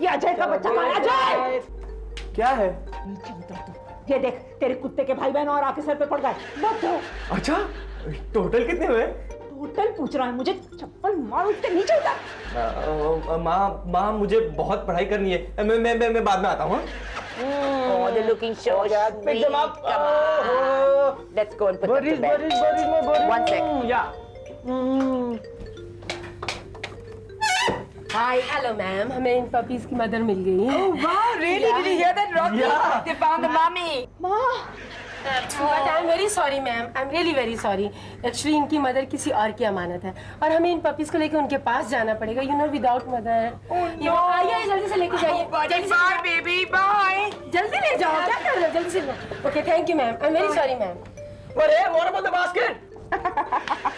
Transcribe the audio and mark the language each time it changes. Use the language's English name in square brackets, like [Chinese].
[Hindi] ये अजय का बच्चा कहाँ? अजय! क्या है? नीचे उतर तू। ये देख, तेरे कुत्ते के भाई बहन और आके सर पे पड़ गए। मत दो। अच्छा, टोटल कितने हुए? टोटल पूछ रहा है मुझे, चप्पल मार उसके नीचे उतर। माँ मुझे बहुत पढ़ाई करनी है। मैं बाद में आता हूँ। [English] Oh, they're looking so sweet. Pick them up. Come on. Let's go and put them to bed. One sec. Yeah. [Hindi] Hi, hello ma'am, हमें इन पपीज की मदर मिल गई है। [English] Wow, really? Did you hear that, Rocky? Yeah. They found the mummy. But I am very sorry [Hindi] ma'am, I am really very sorry. Actually इनकी mother किसी और की अमानत है और हमें इन पपीज को लेकर उनके पास जाना पड़ेगा। [English] You know, without mother. [Hindi] आइए, जल्दी से लेके जाइए। [English] Bye, baby. Bye. [Hindi] जल्दी ले जाओ, क्या कर रहे हो? जल्दी से। [English] Okay, thank you ma'am, I am very sorry ma'am. But hey, what about the basket?